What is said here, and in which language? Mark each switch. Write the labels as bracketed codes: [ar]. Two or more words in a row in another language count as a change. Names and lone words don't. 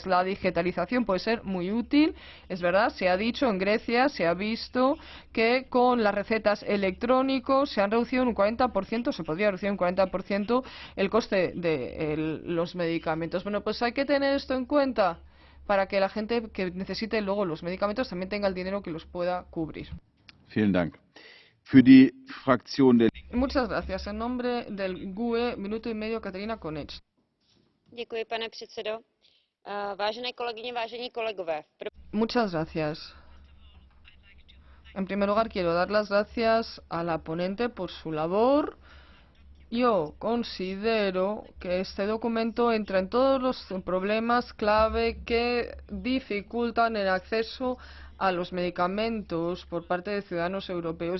[es] La digitalización puede ser muy útil, es verdad, se ha dicho, en Grecia se ha visto que con las recetas electrónicas se han reducido en un 40%, se podría reducir en un 40% el coste de los medicamentos. Bueno, pues hay que tener esto en cuenta para que la gente que necesite luego los medicamentos también tenga el dinero que los pueda cubrir. [de] Vielen Dank. Für die Fraktion der [es] Muchas gracias. En nombre del GUE, minuto y medio, Katerina Konec. [cs] Děkuji, pane předsedo. Vážené kolegyně, vážení kolegové. [es] Muchas gracias. En primer lugar, quiero dar las gracias a la ponente por su labor. Yo considero que este documento entra en todos los problemas clave que dificultan el acceso a los medicamentos por parte de ciudadanos europeos.